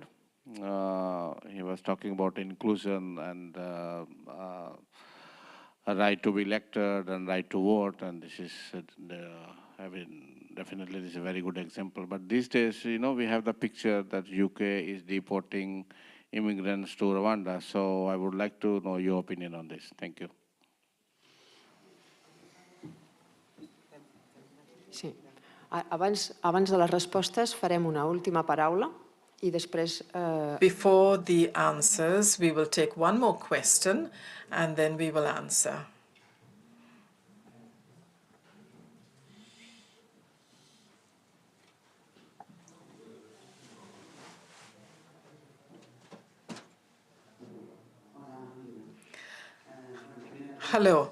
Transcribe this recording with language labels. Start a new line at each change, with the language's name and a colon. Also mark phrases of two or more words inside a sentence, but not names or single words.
English: He was talking about inclusion and a right to be elected and right to vote, and this is definitely this is a very good example. But these days, you know, we have the picture that UK is deporting immigrants to Rwanda. So I would like to know your opinion on this. Thank you.
Catalan: Sí. Abans de les respostes farem una última paraula i després...
English: Before the answers, we will take one more question and then we will answer. Hello.